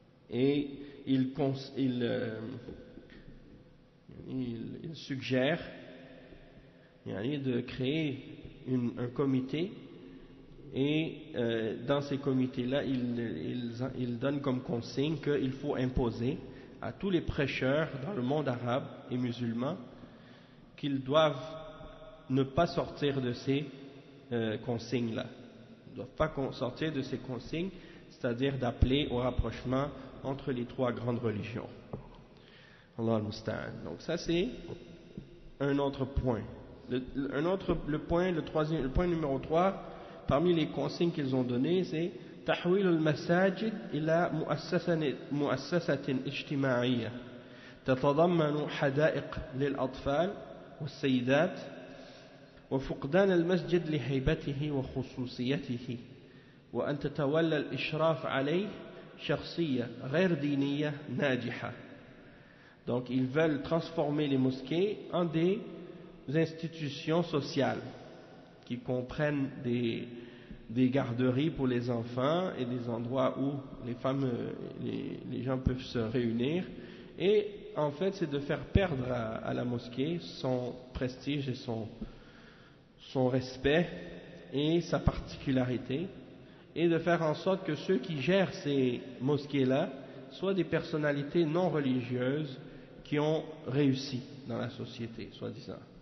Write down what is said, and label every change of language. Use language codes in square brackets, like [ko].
[fr] Et il suggère de créer un comité et dans ces comités-là, il donne comme consigne qu'il faut imposer à tous les prêcheurs dans le monde arabe et musulman qu'ils doivent ne pas sortir de ces consignes-là. Ils ne doivent pas sortir de ces consignes, c'est-à-dire d'appeler au rapprochement entre les trois grandes religions. [ar] Allah al-Musta'an. [fr] Donc ça, c'est un autre point. Le point numéro 3 parmi les consignes qu'ils ont donné, c'est [ar] تحويل المساجد إلى مؤسسة اجتماعية تتضمن حدائق للأطفال والسيدات وفقدان المسجد لهيبته وخصوصيته وأن تتولى الإشراف عليه شخصية غير دينية ناجحة. [fr] Donc ils veulent transformer les mosquées en des institutions sociales qui comprennent des garderies pour les enfants et des endroits où les femmes, les gens peuvent se réunir. Et en fait, c'est de faire perdre à la mosquée son prestige et son respect et sa particularité, et de faire en sorte que ceux qui gèrent ces mosquées-là soient des personnalités non religieuses qui ont réussi dans la société, soi-disant.